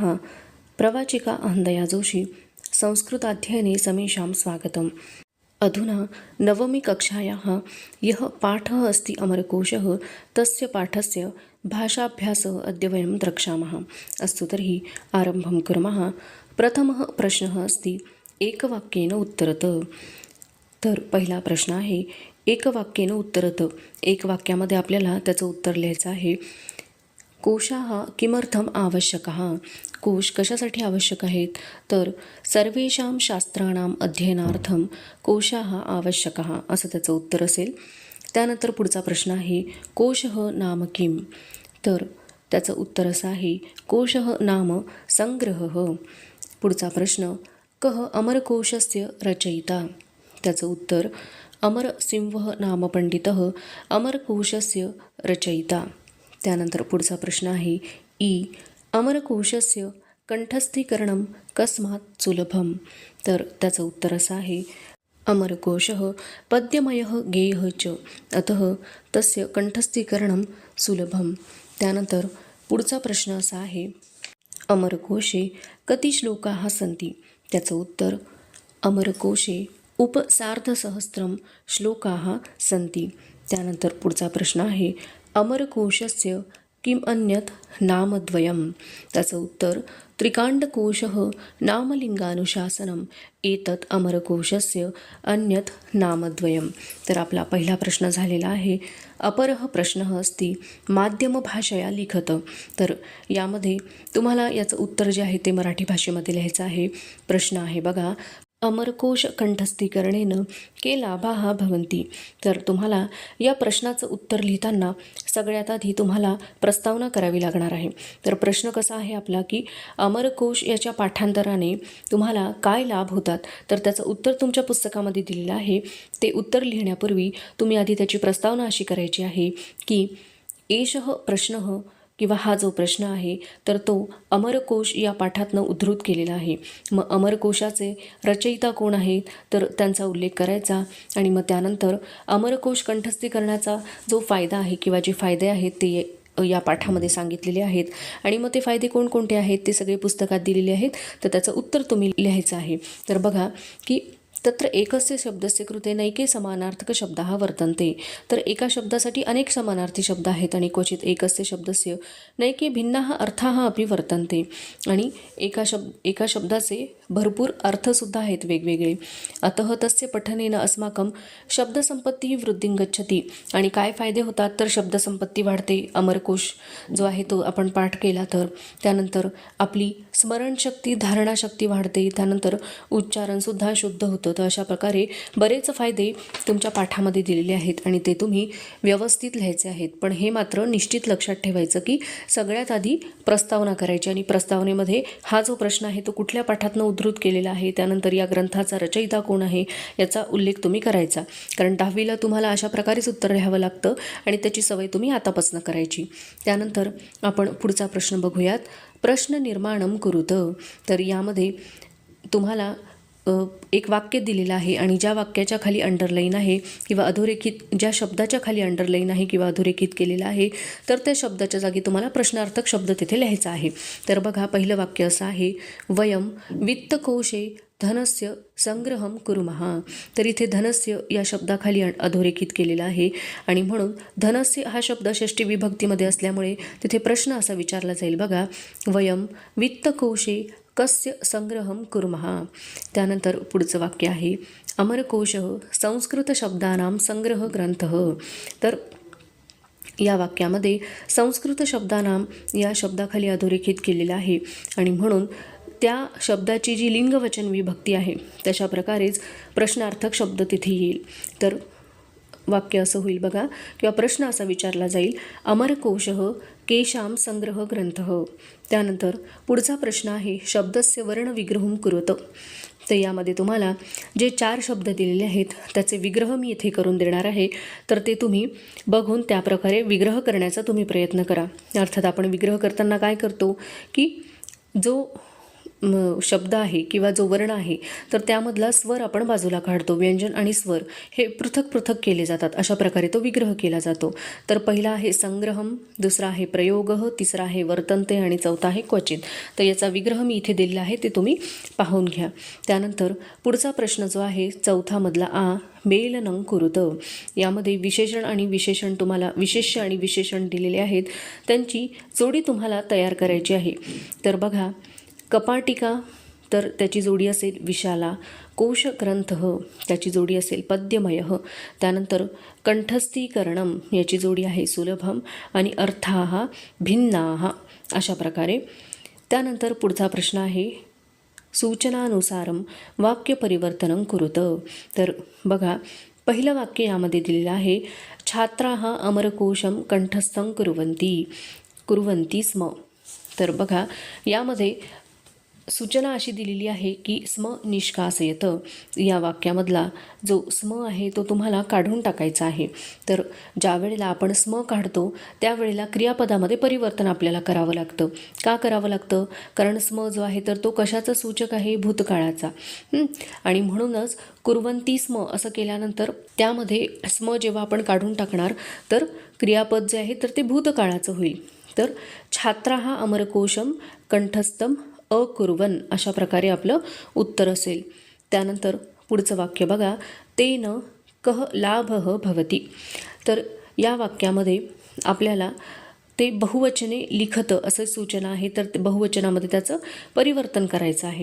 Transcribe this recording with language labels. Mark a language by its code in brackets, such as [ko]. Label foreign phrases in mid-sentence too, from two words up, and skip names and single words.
[sa] प्रवाचिका अहन्दया जोशी संस्कृताध्ययने समेषां स्वागतम्। अधुना नवमी कक्षायाः यः पाठः अस्ति अमरकोशः तस्य पाठस्य भाषाभ्यासः अद्य वयं द्रक्ष्यामः। अस्तु तर्हि आरम्भं कुर्मः। प्रथमः प्रश्नः अस्ति एकवाक्येन उत्तरत। [mr] तर पहिला प्रश्न आहे [sa] एकवाक्येन उत्तरत। [mr] एक वाक्यामध्ये आपल्याला त्याचं उत्तर लिहायचं आहे। [sa] कोशाः किमर्थम् आवश्यकाः? [mr] कोश कशासाठी आवश्यक आहेत? तर [sa] सर्वेषां शास्त्राणाम् अध्ययनार्थं कोशाः आवश्यकाः [mr] असं त्याचं उत्तर असेल। त्यानंतर पुढचा प्रश्न आहे [sa] कोशः नाम किं? [mr] तर त्याचं उत्तर असं आहे [sa] कोशः नाम संग्रहः। [mr] पुढचा प्रश्न [sa] कः अमरकोशस्य रचयिता? [mr] त्याचं उत्तर [sa] अमरसिंहः नाम पंडितः अमरकोशस्य रचयिता। [mr] त्यानंतर पुढचा प्रश्न आहे [sa] अमरकोशस्य कंठस्थीकरणं कस्मात् सुलभं? [mr] तर त्याचं उत्तर असं आहे [sa] अमरकोशः पद्यमयः गेयः च अतः तस्य कंठस्थीकरणं सुलभं। [mr] त्यानंतर पुढचा प्रश्न असा आहे [sa] अमरकोशे कति श्लोकाः सन्ति? [mr] त्याचं उत्तर [sa] अमरकोशे उपसार्धसहस्रं श्लोकाः सन्ति। [mr] त्यानंतर पुढचा प्रश्न आहे [sa] अमरकोशस्य किम् अन्यत् नामद्वयं? [mr] त्याचं उत्तर [sa] त्रिकाण्डकोशः नामलिंगानुशासनम् एतत् अमरकोशस्य अन्यत् नामद्वयं। [mr] तर आपला पहिला प्रश्न झालेला आहे। [sa] अपरः प्रश्नः अस्ति माध्यमभाषया लिखत। [mr] तर यामध्ये तुम्हाला याचं उत्तर जे आहे ते मराठी भाषेमध्ये लिहायचं आहे। प्रश्न आहे बघा [sa] अमरकोश कंठस्थीकरणेन के लाभाः भवन्ति? [mr] तर तुम्हाला या प्रश्नाचं उत्तर लिहिताना सगळ्यात आधी तुम्हाला प्रस्तावना करावी लागणार आहे। तर प्रश्न कसा आहे आपला की अमरकोश याच्या पाठांतराने तुम्हाला काय लाभ होतात? तर त्याचं उत्तर तुमच्या पुस्तकामध्ये दिलेलं आहे। ते उत्तर लिहिण्यापूर्वी तुम्ही आधी त्याची प्रस्तावना अशी करायची आहे की [sa] एषः प्रश्नः [mr] किंवा हा जो प्रश्न आहे तर तो अमरकोश या पाठातनं उद्धृत केलेला आहे। मग अमरकोशाचे रचयिता कोण आहेत तर त्यांचा उल्लेख करायचा आणि मग त्यानंतर अमरकोश कंठस्थीकरणाचा जो फायदा आहे किंवा जे फायदे आहेत ते या पाठामध्ये सांगितलेले आहेत आणि मग ते फायदे कोणकोणते आहेत ते सगळे पुस्तकात दिलेले आहेत। तर त्याचं उत्तर तुम्ही लिहायचं आहे। तर बघा की [sa] तत्र एकस्य शब्दस्य कृते नैके समानार्थक शब्दाः वर्तन्ते। [mr] तर एका शब्दासाठी अनेक समानार्थी शब्द आहेत आणि [sa] क्वचित एकस्य शब्दस्य नैके भिन्नाः अर्थाः अपि वर्तन्ते। [mr] आणि एका शब्दाचे भरपूर अर्थसुद्धा आहेत वेगवेगळे। [sa] अतः तस्य पठनेन अस्माकं शब्दसंपत्ती वृद्धिं गच्छति। [mr] आणि काय फायदे होतात तर शब्दसंपत्ती वाढते। अमरकोश जो आहे तो आपण पाठ केला तर त्यानंतर आपली स्मरणशक्ती धारणाशक्ती वाढते। त्यानंतर उच्चारणसुद्धा शुद्ध होतं। तर अशा प्रकारे बरेच फायदे तुमच्या पाठामध्ये दिलेले आहेत आणि ते तुम्ही व्यवस्थित लिहायचे आहेत। पण हे मात्र निश्चित लक्षात ठेवायचं की सगळ्यात आधी प्रस्तावना करायची आणि प्रस्तावनेमध्ये हा जो प्रश्न आहे तो कुठल्या पाठातनं उद्धृत केलेला आहे, त्यानंतर या ग्रंथाचा रचयिता कोण आहे याचा उल्लेख तुम्ही करायचा। कारण 10वीला तुम्हाला अशा प्रकारेच उत्तर लिहावं लागतं आणि त्याची सवय तुम्ही आतापासून करायची। त्यानंतर आपण पुढचा प्रश्न बघूयात [sa] प्रश्न निर्माणं कुरुत। [mr] तर यामध्ये तुम्हाला एक वाक्य दिलेलं आहे आणि ज्या वाक्याच्या खाली अंडरलाईन आहे किंवा अधोरेखित ज्या शब्दाच्या खाली अंडरलाईन आहे किंवा अधोरेखित केलेलं आहे तर त्या शब्दाच्या जागी तुम्हाला प्रश्नार्थक शब्द तिथे लिहायचा आहे। तर बघा पहिलं वाक्य असं आहे [sa] वयम वित्तकोशे धनस्य संग्रहं कुर्मः। [mr] तर इथे धनस्य या शब्दाखाली अधोरेखित केलेला आहे आणि म्हणून धनस्य हा शब्द षष्ठी विभक्तीमध्ये असल्यामुळे तिथे प्रश्न असा विचारला जाईल बघा [sa] वयम वित्तकोशे कस्य संग्रहं कुर्मः। [mr] त्यानंतर पुढचं वाक्य आहे [sa] अमरकोशः संस्कृत शब्दानां संग्रह ग्रंथः। [mr] तर या वाक्यामध्ये [sa] संस्कृत शब्दानां [mr] या शब्दाखाली अधोरेखित केलेलं आहे आणि म्हणून त्या शब्दाची जी लिंगवचन विभक्ती आहे तशा प्रकारेच प्रश्नार्थक शब्द तिथे येईल। तर वाक्य असं होईल बघा किंवा प्रश्न असा विचारला जाईल [sa] अमरकोशः केषां संग्रह ग्रंथः। [mr] त्यानंतर पुढचा प्रश्न आहे [sa] शब्दस्य वर्ण विग्रहं कुरुत। [mr] तर यामध्ये तुम्हाला जे 4 शब्द दिलेले आहेत त्याचे विग्रह मी इथे करून देणार आहे। तर ते तुम्ही बघून त्या प्रकारे विग्रह करण्याचा तुम्ही प्रयत्न करा। अर्थात आपण विग्रह करताना काय करतो की जो शब्द आहे किंवा जो वर्ण आहे तर त्यामधला स्वर आपण बाजूला काढतो. व्यंजन आणि स्वर हे पृथक पृथक केले जातात. अशा प्रकारे तो विग्रह केला जातो. तर पहिला आहे संग्रहम, दुसरा आहे प्रयोगः, तिसरा आहे वर्तन्ते आणि चौथा आहे क्वचित. तर याचा विग्रह मी इथे दिलेला आहे, ते तुम्ही पाहून घ्या. त्यानंतर पुढचा प्रश्न जो आहे चौथामधला आ [sa] मेलनं कुरुत, [mr] यामध्ये विशेषण आणि विशेषण तुम्हाला विशेष्य आणि विशेषण दिलेले आहेत, त्यांची जोडी तुम्हाला तयार करायची आहे. तर बघा, कपाटिका तर त्याची जोडी असेल विशाला, कोशग्रंथ त्याची जोडी असेल पद्यमय, त्यानंतर कंठस्थीकरणम याची जोडी आहे सुलभम आणि अर्थाः भिन्नाः अशा प्रकारे. त्यानंतर पुढचा प्रश्न आहे [sa] सूचनानुसारम वाक्य परिवर्तनं कुरुत. [mr] तर बघा, पहिलं वाक्य यामध्ये दिलेलं आहे [sa] छात्राः अमरकोशं कंठस्थं कुर्वन्ति स्म. [mr] तर बघा, यामध्ये सूचना अशी दिलेली आहे की [sa] स्म निष्कासयत, [mr] या वाक्यामधला जो स्म आहे तो तुम्हाला काढून टाकायचा आहे. तर ज्या वेळेला आपण स्म काढतो त्यावेळेला क्रियापदामध्ये परिवर्तन आपल्याला करावं लागतं. का करावं लागतं? कारण स्म जो आहे तर तो कशाचा सूचक आहे? भूतकाळाचा. आणि म्हणूनच [sa] कुर्वन्ति स्म [mr] असं केल्यानंतर त्यामध्ये स्म जेव्हा आपण काढून टाकणार तर क्रियापद जे आहे तर ते भूतकाळाचं होईल. तर [sa] छात्राः अमरकोशं कंठस्थं अकुर्वन [mr] अशा प्रकारे आपलं उत्तर असेल. त्यानंतर पुढचं वाक्य बघा, [sa] तेन कः लाभः भवति. [mr] तर या वाक्यामध्ये आपल्याला ते [sa] बहुवचने लिखत [mr] असं सूचना आहे, तर ते बहुवचनामध्ये त्याचं परिवर्तन करायचं आहे.